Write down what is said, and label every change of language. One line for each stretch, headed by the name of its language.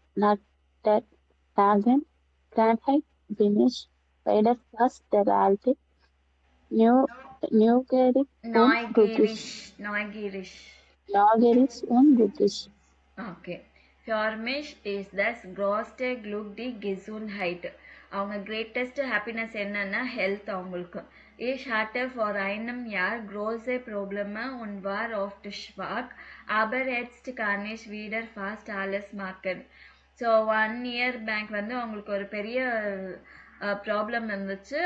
German: Nach der Tagen Krankheit bin ich weiter fast der alte neugierig und glücklich. Neugierig und glücklich.
Tamil: Okay.
German: Für mich ist das größte Glück die Gesundheit.
Tamil: அவங்க greatest happiness என்னன்னா health அவங்களுக்கு.
German: Ich hatte vor einem Jahr große Probleme und war oft schwach, aber jetzt kann ich wieder fast alles machen.
Tamil: So 1 year back வந்து அவங்களுக்கு ஒரு பெரிய problem இருந்துச்சு.